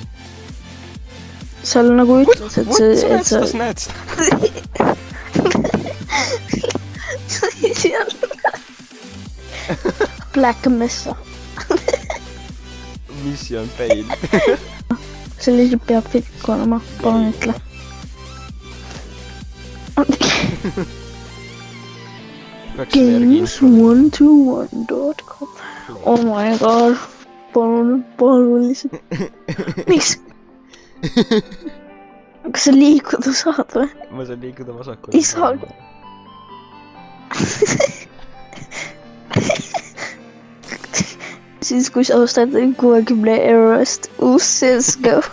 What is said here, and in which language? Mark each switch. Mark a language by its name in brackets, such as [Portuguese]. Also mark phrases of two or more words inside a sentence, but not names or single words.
[Estonian] seal nagu ütles , et see , et sa näed seda ? seal Black Mesa . [English] Mission fail . [Estonian] see lihtsalt peab fikk olema , palun ütle . Games121.com . [English] Oh my god . [Estonian] palun lihtsalt . miks ? kas sa liikuda saad või ? ma saan liikuda vasakule . ei saagi . siis kui sa ostad 60 eurost uus CSGO .